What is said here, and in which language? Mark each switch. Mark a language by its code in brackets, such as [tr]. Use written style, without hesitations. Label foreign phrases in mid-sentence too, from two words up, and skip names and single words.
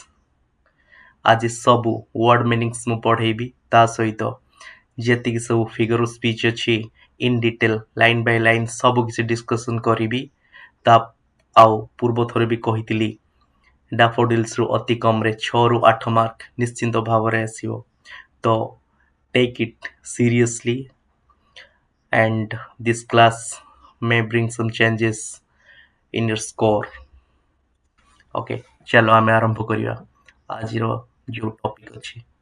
[or] ଆଜି ସବୁ [en] word meanings [or] ମୁଁ ପଢ଼େଇବି, ତା ସହିତ ଯେତିକି ସବୁ [en] figure of speech [or] ଅଛି [en] in detail line by line [or] ସବୁ କିଛି ଡିସ୍କସନ୍ କରିବି। ତା ଆଉ ପୂର୍ବ ଥର ବି କହିଥିଲି ଡାଫୋଡିଲ୍ସରୁ ଅତି କମରେ 6ରୁ 8 ମାର୍କ ନିଶ୍ଚିନ୍ତ ଭାବରେ ଆସିବ। [en] ତ take it seriously and this class may bring some changes in your score. [or] ଓକେ, ଚାଲ ଆମେ ଆରମ୍ଭ କରିବା ଆଜିର ଯୋଉ ଟପିକ୍ ଅଛି।